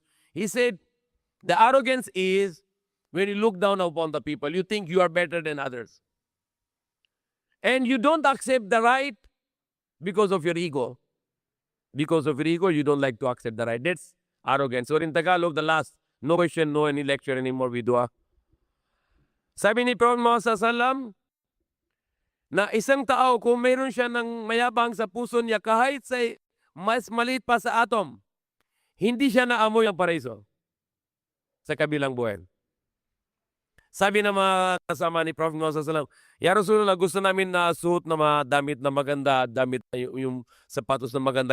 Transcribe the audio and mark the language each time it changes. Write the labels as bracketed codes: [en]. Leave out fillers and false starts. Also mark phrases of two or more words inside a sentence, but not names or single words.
[en] He said, the arrogance is when you look down upon the people, you think you are better than others. And you don't accept the right because of your ego. Because of your ego, you don't like to accept the right. That's arrogance. So in Tagalog, the last, no question, no any lecture anymore, we dua. [tl] Sabi ni Prophet Muhammad [ar] صلى الله عليه وسلم, [tl] Na isang tao kung mayroon siya ng mayabang sa puso niya kahit sa mas maliit pa sa atom, hindi siya naamoy ang paraiso sa kabilang buhay. Sabi ng mga kasama ni Prophet Muhammad SAW, [ar] "يا رسول الله, [tl] gusto namin na suot na mga damit na maganda, damit na yung sapatos na maganda.